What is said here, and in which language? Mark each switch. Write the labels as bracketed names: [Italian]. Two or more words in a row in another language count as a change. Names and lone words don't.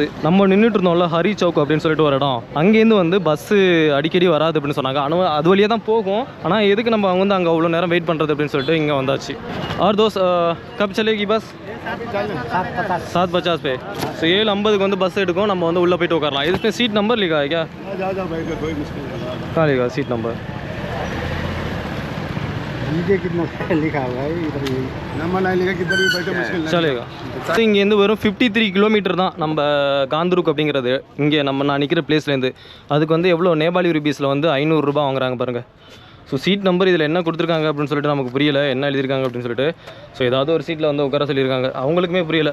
[Tamil] நம்ம நின்றுட்டு இருந்தோம்ல ஹரி சவுக் அப்படின்னு சொல்லிட்டு ஒரு இடம், அங்கேருந்து வந்து பஸ்ஸு அடிக்கடி வராது அப்படின்னு சொன்னாங்க. ஆனால் அது வழியாக தான் போகும். ஆனால் எதுக்கு நம்ம வந்து அங்கே அவ்வளோ நேரம் வெயிட் பண்ணுறது அப்படின்னு சொல்லிட்டு இங்கே வந்தாச்சு. [Hindi] और दोस कब चलेगी बस 7:50 पे. [Tamil] ஸோ 7:50 வந்து பஸ் எடுக்கும். நம்ம வந்து உள்ளே போய்ட்டு உட்காரலாம். இதுக்கு சீட் நம்பர் [Hindi] लिखा है क्या? कहाँ लिखा सीट नंबर? कितना लिखा हुआ है इधर नंबर नहीं लिखा, किधर भी बैठे मुश्किल नहीं चलेगा. [Tamil] இங்கேருந்து வெறும் 53 கிலோமீட்டர் தான் நம்ம காந்த்ரூக் அப்படிங்கிறது. இங்கே நான் நிற்கிற பிளேஸ்லேருந்து அதுக்கு வந்து எவ்வளோ [English] Nepali rupees [Tamil] வந்து 500 ரூபா வாங்குறாங்க பாருங்கள். ஸோ சீட் நம்பர் இதில் என்ன கொடுத்துருக்காங்க அப்படின்னு சொல்லிட்டு நமக்கு புரியல, என்ன எழுதியிருக்காங்க அப்படின்னு சொல்லிட்டு. ஸோ ஏதாவது ஒரு சீட்டில் வந்து உட்கார சொல்லியிருக்காங்க. அவங்களுக்குமே புரியல.